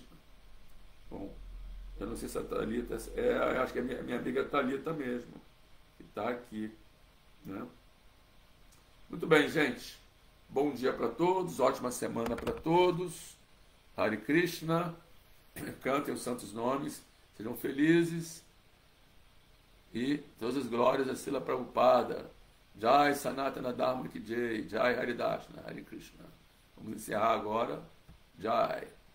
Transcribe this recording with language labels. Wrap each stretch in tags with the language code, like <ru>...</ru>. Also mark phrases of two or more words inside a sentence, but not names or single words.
<pt>Bom, eu não sei se a Thalita acho que é minha amiga Thalita mesmo, que está aqui, né? Muito bem, gente. Bom dia para todos, ótima semana para todos.</pt> <sa>Hare Krishna.</sa> <pt>Cantem os santos nomes, sejam felizes. E todas as glórias a Srila Prabhupada.</pt> <hi>Jai Sanatana Dharma Ki Jai, Jai Haridashna,</hi> <sa>Hare Krishna.</sa> <pt>Vamos encerrar agora. Jai.</pt>